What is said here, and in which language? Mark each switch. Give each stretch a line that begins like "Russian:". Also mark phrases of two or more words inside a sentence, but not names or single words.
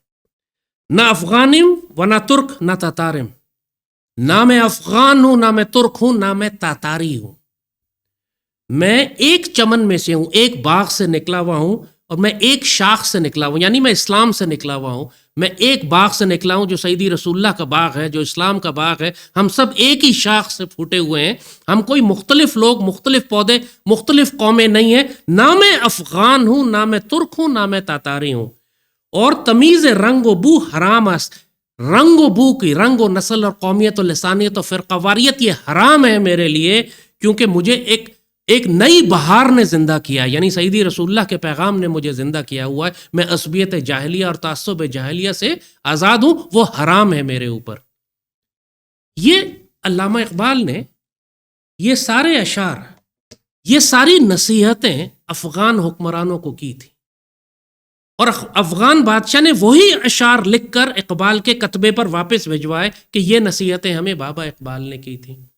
Persian: نہ افغانم و نہ ترک نہ تاتارم،
Urdu: نہ میں افغان ہوں نہ میں ترک ہوں نہ میں تاتاری ہوں، میں ایک چمن میں سے ہوں، ایک باغ سے نکلا ہوا ہوں، اور میں ایک شاخ سے نکلا ہوں، یعنی میں اسلام سے نکلا ہوا ہوں، میں ایک باغ سے نکلا ہوں جو سیدی رسول اللہ کا باغ ہے، جو اسلام کا باغ ہے۔ ہم سب ایک ہی شاخ سے پھوٹے ہوئے ہیں، ہم کوئی مختلف لوگ، مختلف پودے، مختلف قومیں نہیں ہیں۔ نہ میں افغان ہوں نہ میں ترک ہوں نہ میں تاتاری ہوں، اور
Persian: تمیز رنگ و بو حرام است،
Urdu: رنگ و بو کی، رنگ و نسل اور قومیت و لسانیت و فرقہ واریت یہ حرام ہے میرے لیے، کیونکہ مجھے ایک نئی بہار نے زندہ کیا، یعنی سیدی رسول اللہ کے پیغام نے مجھے زندہ کیا ہوا ہے۔ میں عصبیت جاہلیہ اور تعصب جاہلیہ سے آزاد ہوں، وہ حرام ہے میرے اوپر۔ یہ علامہ اقبال نے یہ سارے اشعار، یہ ساری نصیحتیں افغان حکمرانوں کو کی تھی، اور افغان بادشاہ نے وہی اشعار لکھ کر اقبال کے کتبے پر واپس بھجوائے کہ یہ نصیحتیں ہمیں بابا اقبال نے کی تھیں۔